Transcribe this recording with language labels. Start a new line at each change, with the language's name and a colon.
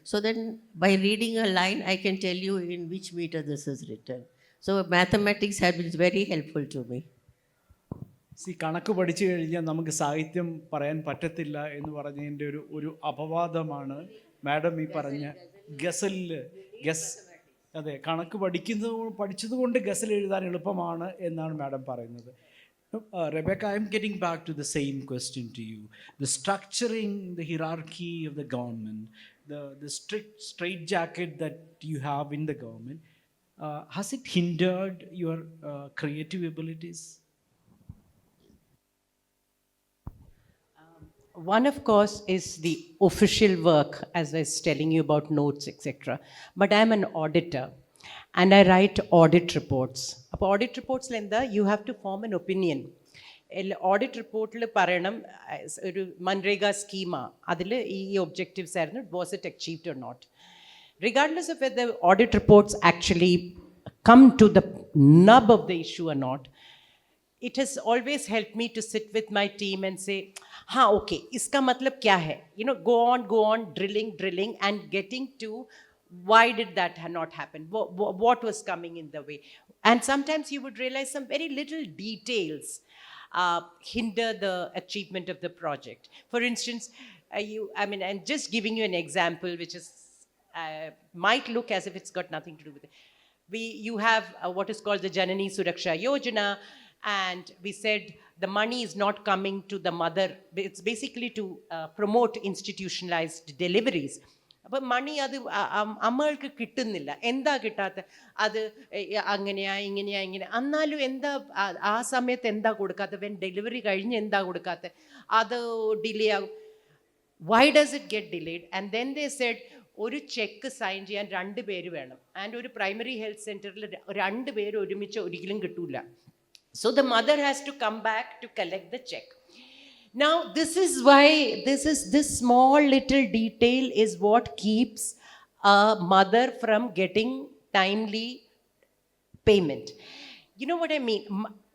English: So then by reading a line, I can tell you in which meter this is written. So mathematics has been very helpful to me.
Malayalam: കണക്ക് പഠിച്ചു കഴിഞ്ഞാൽ നമുക്ക് സാഹിത്യം പറയാൻ പറ്റത്തില്ല എന്ന് പറഞ്ഞതിൻ്റെ ഒരു അപവാദമാണ് മാഡം ഈ പറഞ്ഞ ഗസലില്. അതെ, കണക്ക് പഠിച്ചതുകൊണ്ട് ഗസൽ എഴുതാൻ എളുപ്പമാണ് എന്നാണ് മാഡം പറയുന്നത്.
English: Rebecca, I'm getting back to the same question to you. The structuring, the hierarchy of the government, the strict straitjacket that you have in the government, has it hindered your creative abilities? One, of course, is the official work, as I was telling you about notes, etc. But I'm an auditor and I write audit reports.
Malayalam: അപ്പോൾ audit റിപ്പോർട്ട്സിൽ എന്താ,
English: You have to form an opinion.
Malayalam: Audit റിപ്പോർട്ടിൽ പറയണം ഒരു MNREGA schema, അതിൽ ഈ objectives ആയിരുന്നു,
English: Was it achieved or not. Regardless of whether audit reports actually come to the nub of the issue or not, it has always helped me to sit with my team and say, okay,
Hindi: iska matlab kya hai?
English: Go on, drilling and getting to why did that not happen? What was coming in the way? And sometimes you would realize some very little details hinder the achievement of the project. For instance, I'm just giving you an example which is might look as if it's got nothing to do with it. You have what is called the Janani Suraksha Yojana, and we said the money is not coming to the mother. It's basically to promote institutionalized deliveries.
Malayalam: അപ്പം മണി അത് അമ്മകൾക്ക് കിട്ടുന്നില്ല. എന്താ കിട്ടാത്ത? അത് അങ്ങനെയാ ഇങ്ങനെയാ എന്നാലും എന്താ ആ സമയത്ത് എന്താ കൊടുക്കാത്ത? വെൻ ഡെലിവറി കഴിഞ്ഞ് എന്താ കൊടുക്കാത്ത? അത് ഡിലേ ആകും.
English: Why does it get delayed? And then they said,
Malayalam: ഒരു ചെക്ക് സൈൻ ചെയ്യാൻ 2 പേര് വേണം. ആൻഡ് ഒരു പ്രൈമറി ഹെൽത്ത് സെൻറ്ററിൽ 2 പേര് ഒരുമിച്ച് ഒരിക്കലും കിട്ടൂല.
English: So the mother has to come back to collect the check. Now this is why this small little detail is what keeps a mother from getting timely payment. You know what I mean?